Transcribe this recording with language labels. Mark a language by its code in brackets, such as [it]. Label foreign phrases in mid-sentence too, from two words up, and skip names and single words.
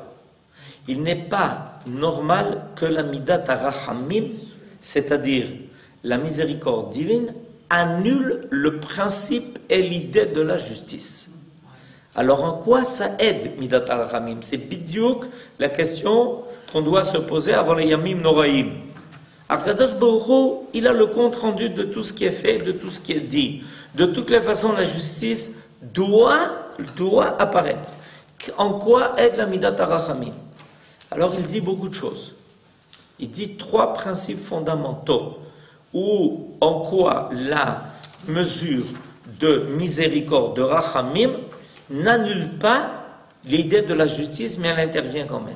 [fr] Il n'est pas normal que la [he] מידת הרחמים, [fr] c'est-à-dire la miséricorde divine, annule le principe et l'idée de la justice. Alors en quoi ça aide [he] מידת הרחמים? [fr] C'est bidiouk la question qu'on doit se poser avant les [he] ימים נוראים. הקדוש ברוך הוא, [fr] il a le compte rendu de tout ce qui est fait, de tout ce qui est dit. De toutes les façons, la justice doit apparaître. En quoi aide la [he] מידת הרחמים? [fr] Alors il dit beaucoup de choses. Il dit 3 principes fondamentaux ou en quoi la mesure de miséricorde, de rachamim, n'annule pas l'idée de la justice, mais elle intervient quand même.